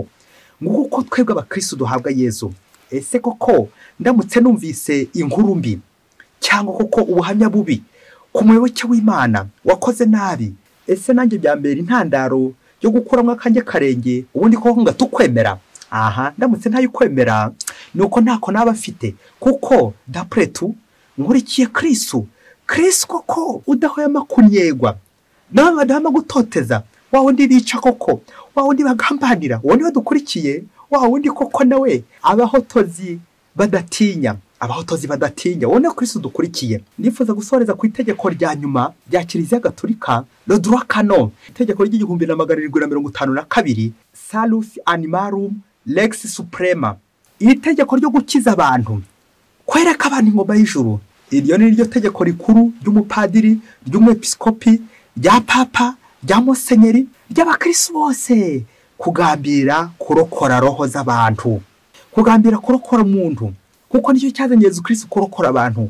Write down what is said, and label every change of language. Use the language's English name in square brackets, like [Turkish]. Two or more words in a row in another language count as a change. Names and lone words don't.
[Kinyarwanda] Nguko twebwe abakristo duhabwa Yezu. Ese koko ndamutse numvise inkuru mbi cyangwa koko ubuhamya bubi ku muyoboke w'Imana wakoze nabi, ese nanjye byambera intandaro yo gukuramo akanjye karenge, ubundi koko ngatukwemera? Aha, ndamutse ntayikwemera nuko ntako naba afite, kuko [French] d'après tout [Kinyarwanda] nkurikiye Kristo koko udahwema kunyegwa, nawe badahama gutoteza, wa wundi bica koko, wa wundi bagambanira, wundi badukurikiye, wa wundi koko nawe abahotozi badatinya, wone Kristo dukurikiye. Nifuza gusoreza ku itegeko rya nyuma rya Kiliziya Gatolika, [French] le droit canon, [Kinyarwanda] itegeko ry'1752, [Latin] salus animarum lex suprema, [Kinyarwanda] itegeko ryo gukiza abantu, kwereka abantu ingoma y'ijuru. Iryo ni ryo tegeko rikuru ry'umupadiri, ry'umwepiskopi, rya papa, rya musenyeri, ry'abakristo bose, kugambira kurokora roho z'abantu, kugambira kurokora umuntu, kuko nicyo cyazanye Yezu Kristo kurokora abantu.